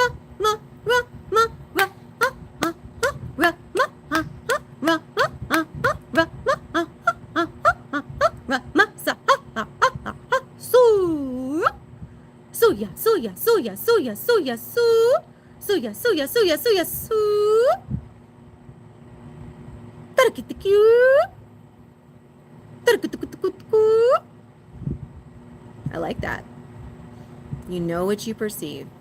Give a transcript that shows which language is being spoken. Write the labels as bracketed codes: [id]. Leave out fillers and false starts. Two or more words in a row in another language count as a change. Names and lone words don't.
[en] ma ra ma ra ha ha ha ra ma ha ha ra ha ha ha ra ma ha ha ha ha ra ma sa ha ha ha ha su suya suya suya suya suya su suya suya suya suya su tarakitiku tarakitukutuku. I like that. You know what you perceive.